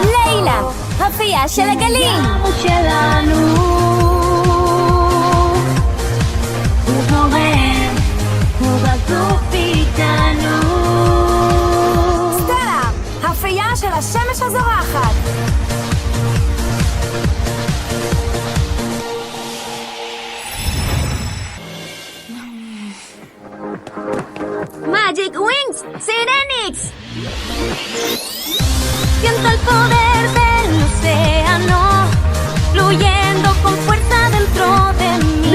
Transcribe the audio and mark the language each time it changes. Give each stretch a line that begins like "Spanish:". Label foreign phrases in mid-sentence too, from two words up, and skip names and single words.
Hebrew: לילה! הפייה של הגלים! הים הוא שלנו, הוא זורם, הוא בגוף איתנו. סטלה! הפייה של השמש הזורחת!
English: Magic Wings, Cyrenix.
Spanish: Siento el poder del océano fluyendo con fuerza dentro de mí.